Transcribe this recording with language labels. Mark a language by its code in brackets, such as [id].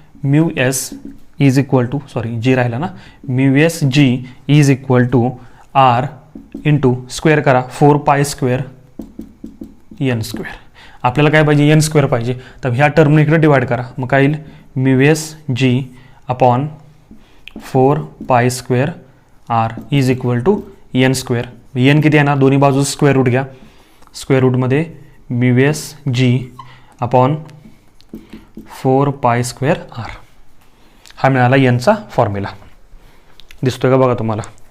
[mr] μs is equal to, g राहिला ना, μsg is equal to r into square करा 4π² n². आपल्याला काय पाहिजे? n² पाहिजे. तर ह्या टर्म इकडे डिवाइड करा. मग काय येईल? μsg upon 4π² [en] R is equal to N square. [mr] N किती येणार, दोन्ही बाजू स्क्वेअर रूट घ्या. Square रूटमध्ये mu S G upon 4 pi square R. हा मिळाला एनचा फॉर्म्युला. दिसतोय का बघा तुम्हाला.